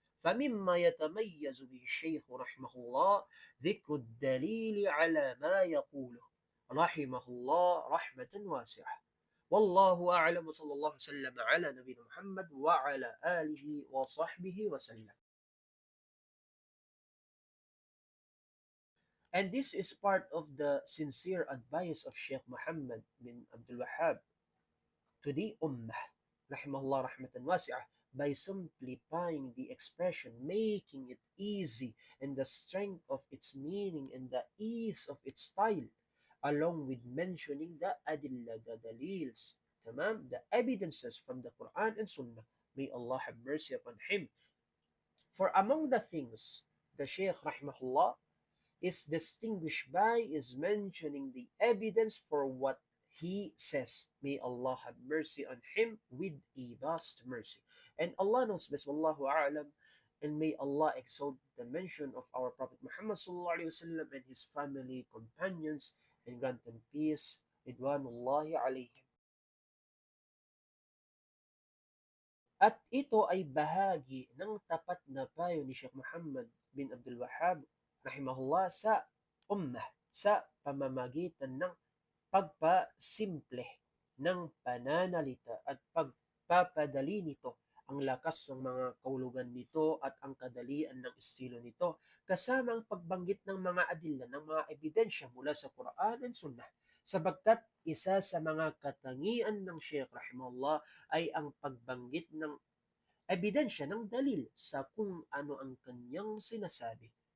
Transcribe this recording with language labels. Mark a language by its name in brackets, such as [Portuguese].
[Arabic] فمما يتميز به الشيخ رحمه الله ذكر الدليل على ما يقوله رحمه الله رحمة واسعة. والله أعلم، وصلى الله وسلم على نبينا محمد وعلى آله وصحبه وسلم. [English] And this is part of the sincere advice of Sheikh Muhammad bin Abdul Wahhab to the Ummah, rahimahullah rahmatan wasi'ah, by simplifying the expression, making it easy, and the strength of its meaning and the ease of its style, along with mentioning the adilla, the dalils, tamam, the evidences from the Quran and Sunnah. May Allah have mercy upon him. For among the things the Shaykh rahimahullah is distinguished by is mentioning the evidence for what he says. May Allah have mercy on him with a vast mercy. And Allah knows best, wallahu a'lam, and may Allah exalt the mention of our Prophet Muhammad sallallahu alaihi wasallam and his family, companions, and grant them peace, ridwanullahi alaihim. [Filipino] At ito ay bahagi ng tapat na payo ni Sheikh Muhammad bin Abdul Wahhab rahimahullah sa ummah sa pamamagitan ng pagpasimple ng pananalita at pagpapadali nito, ang lakas ng mga kahulugan nito at ang kadalian ng estilo nito, kasama ang pagbanggit ng mga adilla, ng mga ebidensya mula sa Quran and Sunnah, sabagkat isa sa mga katangian ng Sheikh rahimahullah ay ang pagbanggit ng ebidensya, ng dalil sa kung ano ang kanyang sinasabi,